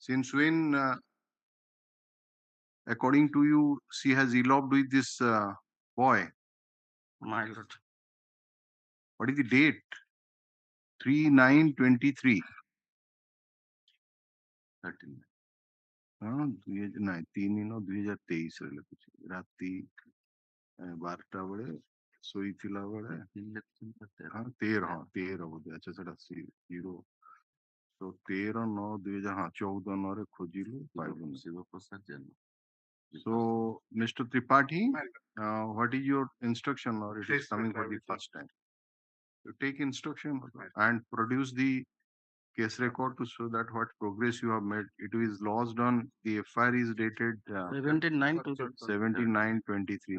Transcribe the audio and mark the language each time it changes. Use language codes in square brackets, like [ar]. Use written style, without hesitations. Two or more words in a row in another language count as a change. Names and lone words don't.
[en] Since when, according to you, she has eloped with this boy? My lord. What is the date? 3/9/23. 13. [or] ହଁ 2023 ରେ ଲେଖୁଛି ରାତି 12ଟା ବେଳେ ଶୋଇଥିଲା ବେଳେ ହଁ 13 ବୋଧେ ଆଚ୍ଛା ସେଟା 0 ତ 13/9/2000 ହଁ 14/9 ରେ ଖୋଜିଲୁ ପାଇଲୁନି ଶିବପ୍ରସାଦ ଜେନା. [en] So Mr. Tripathi, what is your instruction, or it is coming for the first time? You take instruction and produce the case record to show that what progress you have made. It is lodged on the FIR is dated 17/9/23.